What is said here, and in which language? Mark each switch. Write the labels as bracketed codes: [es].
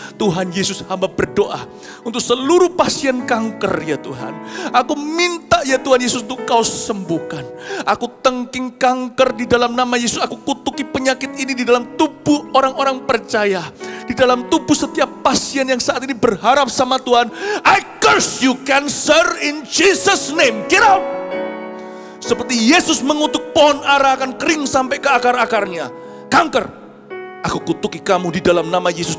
[id] Tuhan Yesus, hamba berdoa untuk seluruh pasien kanker ya Tuhan. Aku minta ya Tuhan Yesus untuk Kau sembuhkan. Aku tengking kanker di dalam nama Yesus. Aku kutuki penyakit ini di dalam tubuh orang-orang percaya. Di dalam tubuh setiap pasien yang saat ini berharap sama Tuhan. [en] I curse you cancer in Jesus name. Get out. [id] Seperti Yesus mengutuk pohon ara akan kering sampai ke akar-akarnya. Kanker, aku kutuki kamu di dalam nama Yesus.